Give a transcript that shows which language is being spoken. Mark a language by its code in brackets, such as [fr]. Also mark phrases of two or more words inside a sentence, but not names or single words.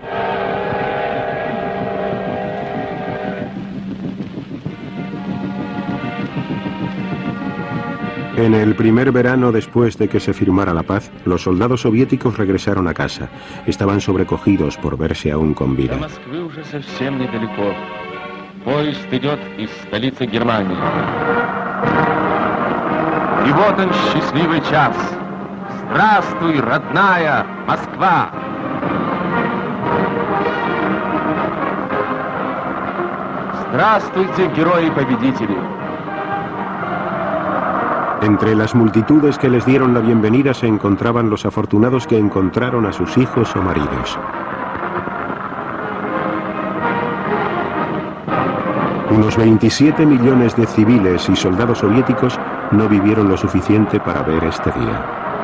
[es] En el primer verano después de que se firmara la paz, los soldados soviéticos regresaron a casa. Estaban sobrecogidos por verse aún con vida. [ru] Поезд идет из столицы Германии. И вот он, счастливый час. Здравствуй, родная Москва! Здравствуйте, герои-победители! [es] Entre las multitudes que les dieron la bienvenida se encontraban los afortunados que encontraron a sus hijos o maridos. Unos 27 millones de civiles y soldados soviéticos no vivieron lo suficiente para ver este día.